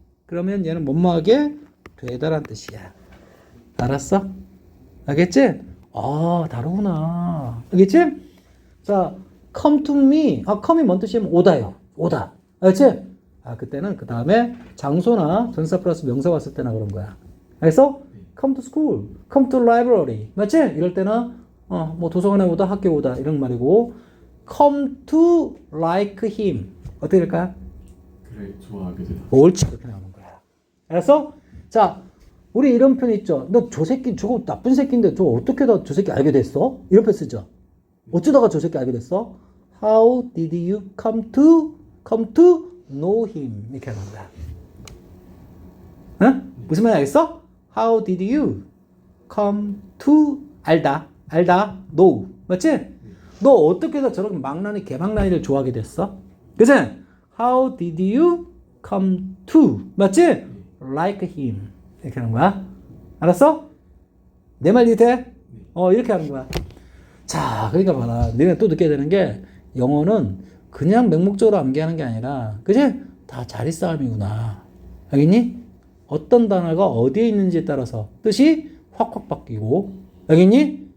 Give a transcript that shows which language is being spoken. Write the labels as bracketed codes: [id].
[ko] 그러면 얘는 뭐뭐하게 되다란 뜻이야. 알았어? 알겠지? 아, 다르구나. 알겠지? 자, [en] come to me. [ko] 아, come이 뭔 뜻이냐면 오다요. 오다. 알겠지? 아, 그때는 그 다음에 장소나 전사 플러스 명사 왔을 때나 그런 거야. 알겠어? [en] come to school, come to library. [ko] 맞지? 이럴 때는 뭐 도서관에 오다, 학교에 오다 이런 말이고 [en] come to like him. [ko] 어떻게 될까요? 그래, 좋아하게 되다. 옳지. 그렇게 나오는 거야. 알았어? 자, 우리 이런 표현 있죠. 너 저 새끼 저거 나쁜 새끼인데 저 어떻게 다 저 새끼 알게 됐어? 이런 표현 쓰죠. 어쩌다가 저 새끼 알게 됐어? [en] How did you come to know him? [ko] 이렇게 하는 거야. 응? 무슨 말인지 알겠어? [en] How did you come to [ko] 알다 [en] know [ko] 맞지? 너 어떻게 해서 저런 망나니 개망나니를 좋아하게 됐어? 그치? [en] How did you come to [ko] 맞지? [en] like him [ko] 이렇게 하는 거야. 알았어? 내 말 이해돼? 이렇게 하는 거야. 자, 그러니까 봐라. 너네 또 느껴야 되는 게 영어는 그냥 맹목적으로 암기하는 게 아니라 그치? 다 자리싸움이구나. 알겠니? 어떤 단어가 어디에 있는지에 따라서 뜻이 확확 바뀌고 알겠니?